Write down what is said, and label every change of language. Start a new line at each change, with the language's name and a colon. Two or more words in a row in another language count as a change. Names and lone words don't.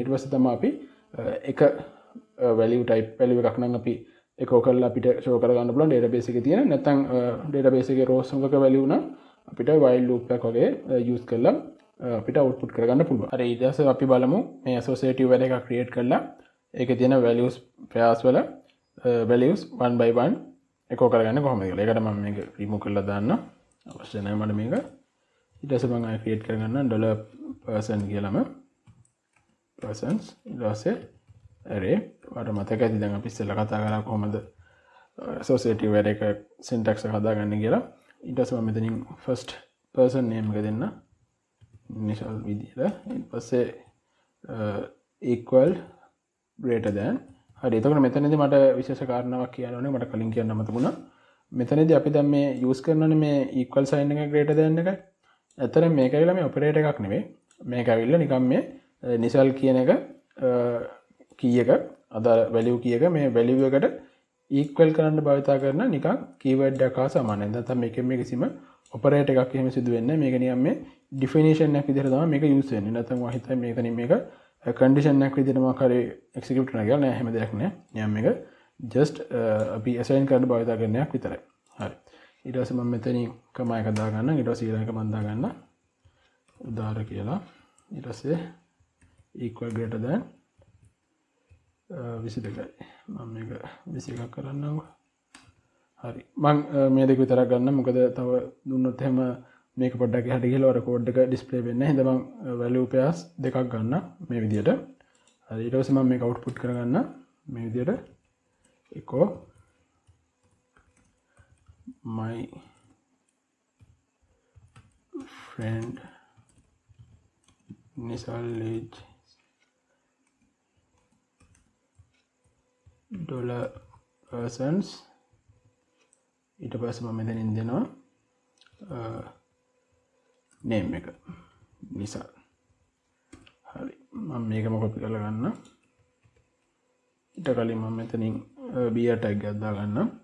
Sinhala: ඊට පස්සේ තමයි අපි එක
English: value type value
Sinhala: එකක් නම් අපි echo කරලා අපිට show කරගන්න පුළුවන් database එකේ තියෙන. නැත්නම් database එකේ rows එකක value නම් අපිට
English: while loop
Sinhala: එකක් වගේ use කරලා අපිට output කරගන්න පුළුවන්. හරි ඊට පස්සේ අපි බලමු මේ
English: associative array
Sinhala: එකක් create කරලා ඒකේ තියෙන
English: values pairs
Sinhala: වල values
English: 1 by 1 echo
Sinhala: කරගන්න කොහොමද කියලා. ඒකට මම මේක remove කරලා දාන්න. අවශ්‍ය නැහැ මට මේක. ඊට පස්සේ මම create කරගන්න $person කියලාම persons ඊට පස්සේ array වල මතක ඇති දැන් අපි ඉස්සෙල්ලා කතා කරා කොහොමද
English: associative array
Sinhala: එක syntax එක හදාගන්නේ කියලා. ඊට පස්සේ මම මෙතනින්
English: first person name
Sinhala: එක දෙන්න initial විදිහට.
English: ඊට පස්සේ equal greater than.
Sinhala: හරි එතකොට මෙතනදී මට විශේෂ කාරණාවක් කියන්න ඕනේ. මට කලින් කියන්න මතකුණා. මෙතනදී අපි දැන් මේ use කරනනේ මේ
English: equal sign
Sinhala: එක
English: greater than
Sinhala: එක. ඇත්තටම මේක ඇවිල්ලා මේ operator එකක් නෙවෙයි. මේක ඇවිල්ලා නිකන් මේ initial කියන එක key එක අදාළ value key එක මේ value එකට equal කරන්න භාවිත කරන නිකන් keyword එකක් හා සමානයි. නැත්නම් මේකෙන් මේ කිසිම operator එකක් එහෙම සිදු වෙන්නේ නැහැ. මේක නිකන් මේ definition එකක් විදිහට තමයි මේක use වෙන්නේ. නැත්නම් මම හිතන්නේ මේක condition එකක් විදිහට මොකක් හරි execute කරනවා කියලා නෑ. එහෙම දෙයක් නෑ. නිකන් මේක just අපි assign කරන්න භාවිතා කරන්නයක් විතරයි. හරි. ඊට පස්සේ මම මෙතනින් කම එක දා ගන්න. ඊට පස්සේ ඊළඟ මම දා ගන්න උදාහරණ කියලා. ඊට පස්සේ
English: equal greater than 22යි.
Sinhala: මම මේක 21ක් කරන්නම්කෝ. හරි. මම මේ දෙක විතරක් ගන්න. මොකද තව දුන්නොත් එහෙම මේක පොඩ්ඩක් එහාට ගිහලා වර කෝඩ් එක ඩිස්ප්ලේ වෙන්නේ නැහැ. හින්දා මම
English: value pairs
Sinhala: දෙකක් ගන්න මේ විදියට. හරි. ඊට පස්සේ මම මේක output කරගන්න මේ විදියට
English: echo my friend Nisal age
Sinhala: $persons ඊට පස්සේ මම මෙතනින් දෙනවා name එක Nisal. හරි. මම මේකම copy කරලා ගන්න. ඊට කලින් මම මෙතනින්
English: br tag
Sinhala: එකක් දා ගන්න.